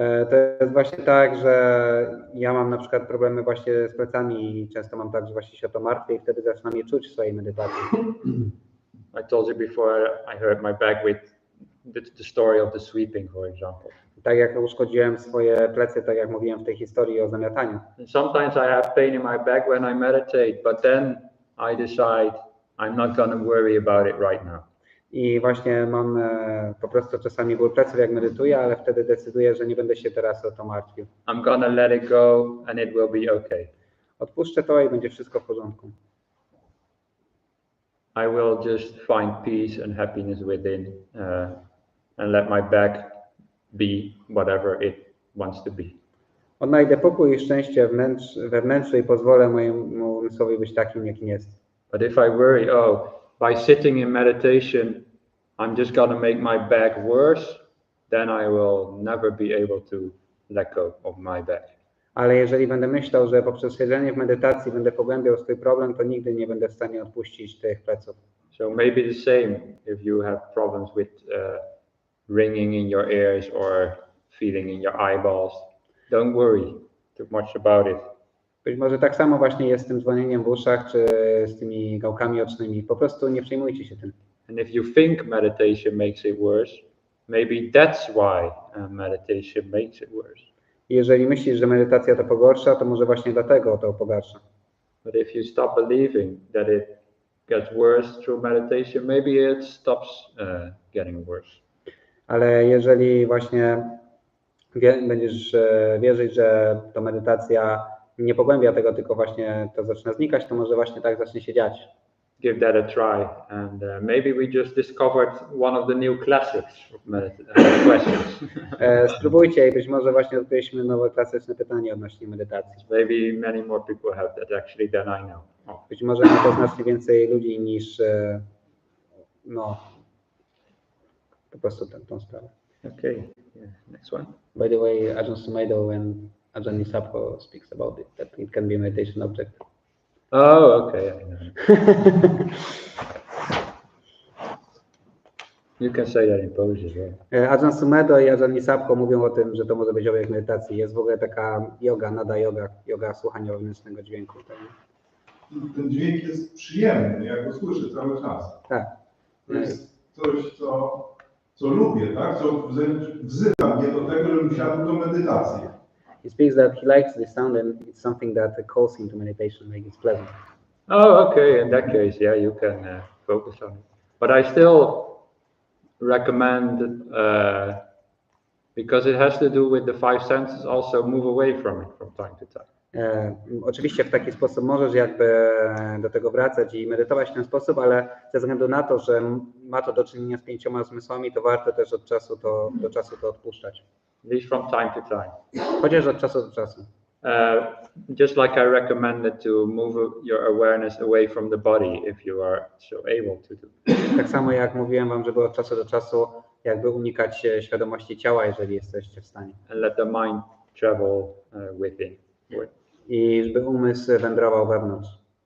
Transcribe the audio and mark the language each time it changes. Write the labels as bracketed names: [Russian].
[Polish] To jest właśnie tak, że ja mam na przykład problemy właśnie z plecami i często mam tak, że właśnie się o to martwię i wtedy zaczynam je czuć w swojej medytacji. [English] I told you before I hurt my back with the story of the sweeping, for example. [Polish] Tak jak uszkodziłem swoje plecy, tak jak mówiłem w tej historii o zamiataniu. [English] And sometimes I have pain in my back when I meditate, but then I decide I'm not going to worry about it right now. [Polish] I właśnie mam po prostu czasami ból pleców, jak medytuję, ale wtedy decyduję, że nie będę się teraz o to martwił. [English] I'm going to let it go and it will be okay. [Polish] Odpuszczę to i będzie wszystko w porządku. [English] I will just find peace and happiness within and let my back be whatever it wants to be. [Polish] Odnajdę pokój i szczęście we wnętrzu i pozwolę mojemu umysłowi być takim, jakim jest. [English] But if I worry, by sitting in meditation, I'm just going to make my back worse, then I will never be able to let go of my back. [Polish] Ale jeżeli będę myślał, że poprzez siedzenie w medytacji będę pogłębiał swój problem, to nigdy nie będę w stanie odpuścić tych pleców. [English] So maybe the same if you have problems with ringing in your ears or feeling in your eyeballs. Don't worry too much about it. [Polish] Być może tak samo właśnie jest z tym dzwonieniem w uszach, czy z tymi gałkami ocznymi. Po prostu nie przejmujcie się tym. [English] And if you think meditation makes it worse, maybe that's why meditation makes it worse. [Polish] Jeżeli myślisz, że medytacja to pogorsza, to może właśnie dlatego to pogarsza. [English] But if you stop believing that it gets worse through meditation, maybe it stops getting worse. [Polish] Ale jeżeli właśnie będziesz wierzyć, że to medytacja nie pogłębia tego, tylko właśnie to zaczyna znikać, to może właśnie tak zacznie się dziać. [English] Give that a try, and maybe we just discovered one of the new classics of questions. [Polish] Spróbujcie i być może właśnie odkryliśmy nowe klasyczne pytanie odnośnie medytacji. [English] Maybe many more people have that actually than I know. [Polish] Być może ma to znacznie więcej ludzi niż po prostu tą sprawę. [English] Okay, yeah. Next one. By the way, Ajahn Sumedho and Ajahn Nisabho speaks about it, that it can be a meditation object. Oh, okay. I know. You can say that in Polish as well. [Polish] Ajahn Sumedho i Ajahn Nisabho mówią o tym, że to może być obiekt medytacji. Jest w ogóle taka yoga, nada yoga słuchania wewnętrznego dźwięku. Tak? Ten dźwięk jest przyjemny, ja go słyszę cały czas. Tak. To jest coś, co lubię, tak? Co wzywa mnie do tego, żebym siadł do medytacji. [English] He speaks that he likes the sound and it's something that calls him to meditation, like it's pleasant. Oh, okay. In that case, yeah, you can focus on it. But I still recommend, because it has to do with the five senses, also move away from it from time to time. [Polish] Oczywiście w taki sposób możesz jakby do tego wracać i medytować w ten sposób, ale ze względu na to, że ma to do czynienia z 5 zmysłami, to warto też od czasu do czasu to odpuszczać. [English] At least from time to time. [Polish] Chociaż od czasu do czasu. [English] Just like I recommended to move your awareness away from the body if you are so able to do. [Polish] Tak samo jak mówiłem wam, żeby od czasu do czasu jakby unikać świadomości ciała, jeżeli jesteście w stanie. [English] And let the mind travel within. [Polish] I żeby umysł wędrował wewnątrz.